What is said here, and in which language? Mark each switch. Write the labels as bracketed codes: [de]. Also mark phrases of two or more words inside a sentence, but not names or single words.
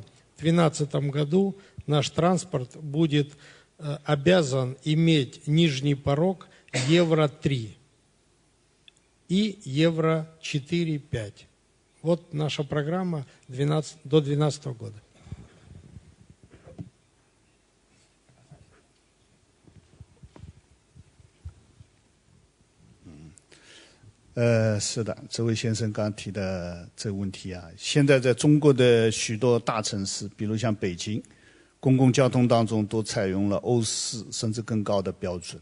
[ru] В 2012 году наш транспорт будет обязан иметь нижний порог Евро-3 и Евро-4-5. Вот наша программа до 2012 года. [zh] 是的，这位先生刚刚提的这个问题啊，现在在中国的许多大城市，比如像北京，公共交通当中都采用了欧4甚至更高的标准。